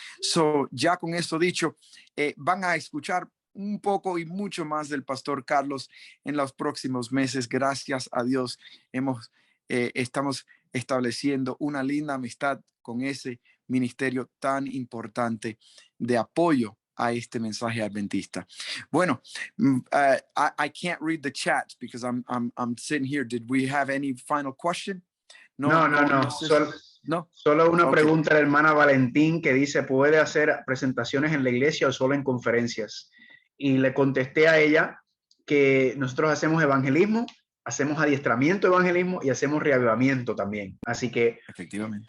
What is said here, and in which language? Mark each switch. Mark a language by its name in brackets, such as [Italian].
[Spanish] So, ya con esto dicho, van a escuchar un poco y mucho más del pastor Carlos en los próximos meses. Gracias a Dios estamos estableciendo una linda amistad con ese ministerio tan importante de apoyo a este mensaje adventista. Bueno, [English] I can't read the chat because I'm sitting here. Did we have any final question? No. No. [Spanish] Solo una [English] Okay. [Spanish] pregunta de la hermana Valentín, que dice: ¿puede hacer presentaciones en la iglesia o solo en conferencias? Y le contesté a ella que nosotros hacemos evangelismo, hacemos adiestramiento de evangelismo y hacemos reavivamiento también. Así que efectivamente,